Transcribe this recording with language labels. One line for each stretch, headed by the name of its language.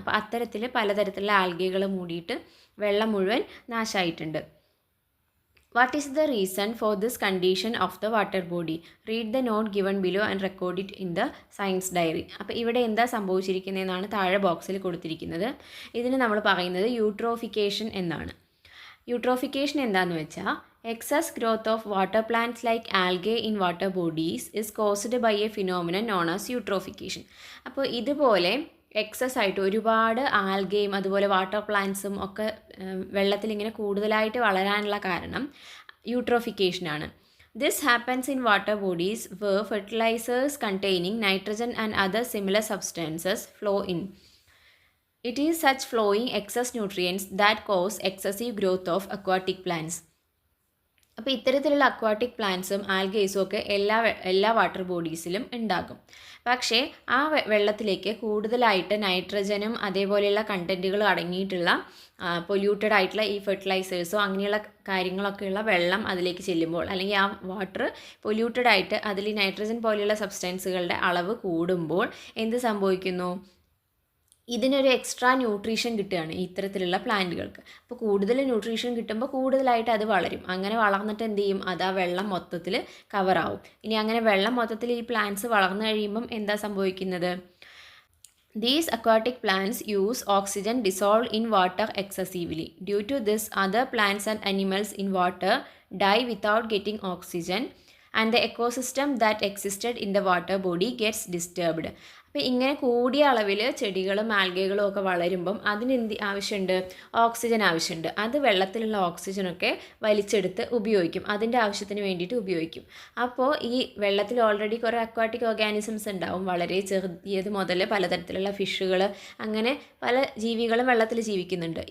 Malayalam: അപ്പോൾ അത്തരത്തിൽ പലതരത്തിലുള്ള ആൽഗകൾ മൂടിയിട്ട് വെള്ളം മുഴുവൻ നാശമായിട്ടുണ്ട്.
English: What is the reason for this condition of the water body? Read the note given below and record it in the science diary.
Malayalam: അപ്പോൾ ഇവിടെ എന്താ സംഭവിച്ചിരിക്കുന്നതെന്നാണ് താഴെ ബോക്സിൽ കൊടുത്തിരിക്കുന്നത്. ഇതിന് നമ്മൾ പറയുന്നത് യൂട്രോഫിക്കേഷൻ എന്നാണ്. യൂട്രോഫിക്കേഷൻ എന്താണെന്ന് വെച്ചാൽ
English: excess growth of water plants like algae in water bodies is caused by a phenomenon known as eutrophication.
Malayalam: അപ്പോൾ ഇതുപോലെ എക്സസ് ആയിട്ട് ഒരുപാട് ആൽഗയും അതുപോലെ വാട്ടർ പ്ലാന്റ്സും ഒക്കെ വെള്ളത്തിൽ ഇങ്ങനെ കൂടുതലായിട്ട് വളരാനുള്ള കാരണം യൂട്രോഫിക്കേഷനാണ്.
English: This happens in water bodies where fertilizers containing nitrogen and other similar substances flow in. It is such flowing excess nutrients that cause excessive growth of aquatic plants.
Malayalam: അപ്പോൾ ഇത്തരത്തിലുള്ള അക്വാട്ടിക് പ്ലാന്റ്സും ആൽഗേസും ഒക്കെ എല്ലാ വാട്ടർ ബോഡീസിലും ഉണ്ടാകും. പക്ഷേ ആ വെള്ളത്തിലേക്ക് കൂടുതലായിട്ട് നൈട്രജനും അതേപോലെയുള്ള കണ്ടൻറ്റുകളും അടങ്ങിയിട്ടുള്ള പൊല്യൂട്ടഡ് ആയിട്ടുള്ള ഈ ഫെർട്ടിലൈസേഴ്സോ അങ്ങനെയുള്ള കാര്യങ്ങളൊക്കെയുള്ള വെള്ളം അതിലേക്ക് ചെല്ലുമ്പോൾ, അല്ലെങ്കിൽ ആ വാട്ടർ പൊല്യൂട്ടഡ് ആയിട്ട് അതിൽ നൈട്രജൻ പോലെയുള്ള സബ്സ്റ്റൻസുകളുടെ അളവ് കൂടുമ്പോൾ എന്ത് സംഭവിക്കുന്നു? ഇതിനൊരു എക്സ്ട്രാ ന്യൂട്രീഷൻ കിട്ടുകയാണ് ഇത്തരത്തിലുള്ള പ്ലാന്റുകൾക്ക്. അപ്പോൾ കൂടുതൽ ന്യൂട്രീഷൻ കിട്ടുമ്പോൾ കൂടുതലായിട്ട് അത് വളരും. അങ്ങനെ വളർന്നിട്ട് എന്ത് ചെയ്യും? അത് ആ വെള്ളം മൊത്തത്തിൽ കവറാവും. ഇനി അങ്ങനെ വെള്ളം മൊത്തത്തിൽ ഈ പ്ലാന്റ്സ് വളർന്നു കഴിയുമ്പം എന്താ സംഭവിക്കുന്നത്?
English: These aquatic plants use oxygen dissolved in water excessively. Due to this, other plants and animals in water die without getting oxygen, and the ecosystem that existed in the water body gets disturbed.
Malayalam: അപ്പോൾ ഇങ്ങനെ കൂടിയ അളവിൽ ചെടികളും ആൽഗകളും ഒക്കെ വളരുമ്പം അതിനെന്ത് ആവശ്യമുണ്ട്? Oxygen ആവശ്യമുണ്ട്. അത് വെള്ളത്തിലുള്ള ഓക്സിജനൊക്കെ വലിച്ചെടുത്ത് ഉപയോഗിക്കും, അതിൻ്റെ ആവശ്യത്തിന് വേണ്ടിയിട്ട് ഉപയോഗിക്കും. അപ്പോൾ ഈ വെള്ളത്തിൽ ഓൾറെഡി കുറേ അക്വാട്ടിക് ഓർഗാനിസംസ് ഉണ്ടാവും. വളരെ ചെറിയത് മുതൽ പലതരത്തിലുള്ള ഫിഷുകൾ, അങ്ങനെ പല ജീവികളും വെള്ളത്തിൽ ജീവിക്കുന്നുണ്ട്.